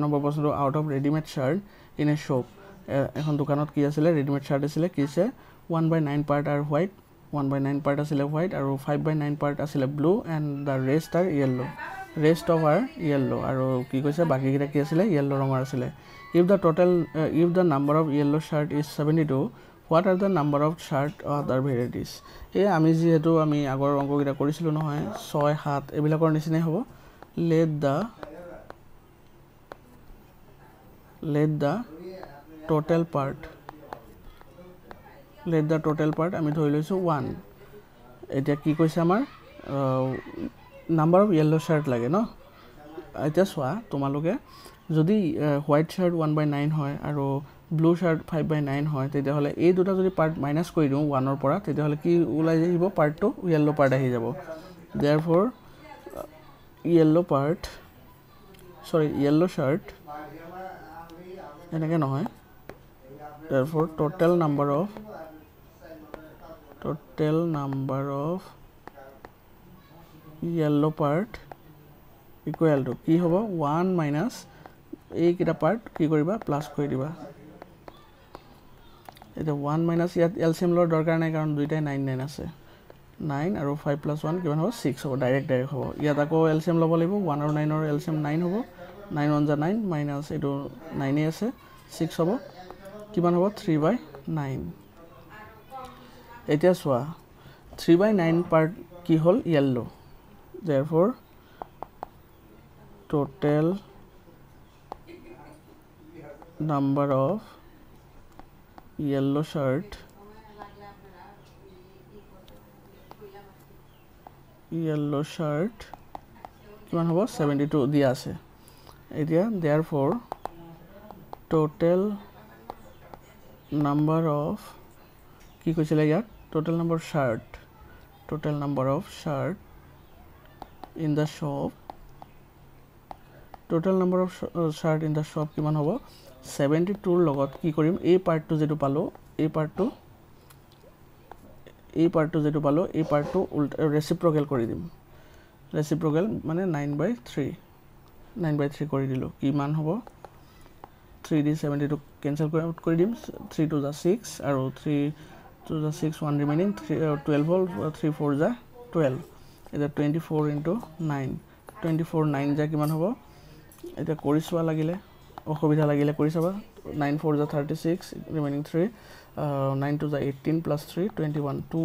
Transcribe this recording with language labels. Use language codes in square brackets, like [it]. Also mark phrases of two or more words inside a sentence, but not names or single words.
[as] নম্বৰ প্ৰশ্নটো [en] out of readymade chart in a shop [as] এখন দোকানত কি আছিলে [en] readymade chart [as] আছিলে কি আছে 1/9 পাৰ্ট আৰু হোৱাইট 1/9 পাৰ্ট আছিলে হোৱাইট আৰু 5/9 পাৰ্ট আছিলে [en] blue and the rest are yellow [as] আৰু কি কৈছে বাকীকেইটা কি আছিলে য়েল্লো ৰঙৰ আছিলে [en] if the number of yellow chart is 72 what are the number of chart other varieties [as] এই আমি যিহেতু আমি আগৰ অংককেইটা কৰিছিলোঁ নহয় 6 7 এইবিলাকৰ নিচিনাই হ'ব let [en] the total part [as] আমি ধৰি লৈছোঁ 1 এতিয়া কি কৈছে আমাৰ [en] number of yellow chart [as] লাগে ন এতিয়া চোৱা তোমালোকে যদি [en] white chart [as] 1/9 হয় আৰু [en] blue chart [as] 5/9 হয় তেতিয়াহ'লে এই দুটা যদি [en] part minus [as] কৰি দিওঁ 1ৰ পৰা তেতিয়াহ'লে কি ওলাই আহিব পাৰ্টটো [en] yellow part [as] আহি যাব therefore [en] yellow shirt [as] এনেকৈ নহয় [en] therefore total number of yellow part equal to [as] কি হ'ব 1 minus এইকেইটা পাৰ্ট কি কৰিবা প্লাছ কৰি দিবা এতিয়া 1 minus ইয়াত এলচিএম লোৱাৰ দৰকাৰ নাই কাৰণ দুইটাই 9 9 আছে 9 আৰু 5 + 1 কিমান হ'ব 6 হ'ব ডাইৰেক্ট হ'ব ইয়াত আকৌ এলচিএম ল'ব লাগিব 1 আৰু 9ৰ এলচিএম 9 হ'ব 9 1 9 মাইনাছ এইটো 9 আছে 6 হ'ব কিমান হ'ব 3/9 এতিয়া চোৱা 3/9 পাৰ্ট কি হ'ল য়েল্লো therefore [en] total number of yellow shirt [as] কিমান হ'ব 72 দিয়া আছে এতিয়া therefore [en] total number of [as] কি কৈছিলে ইয়াত [en] total number of shirt in the shop [as] কিমান হ'ব 72ৰ লগত কি কৰিম এই পাৰ্টটো যেটো পালো এই পাৰ্টটো ৰেচিপ্ৰকেল কৰি দিম ৰেচিপ্ৰকেল মানে 9/3 কৰি দিলোঁ কিমান হ'ব 3 দি 72 কেনসেল কৰি দিম 3 2 6 আৰু 3 2 6 1 ৰিমেইনিং 12 হ'ল 3 4 12 এটা 24 * 9 24 9 যা কিমান হ'ব এটা কৰি চোৱা লাগিলে অসুবিধা লাগিলে কৰি চাবা 9 4 36 ৰিমেইনিং 3 9 2 18 + 3 21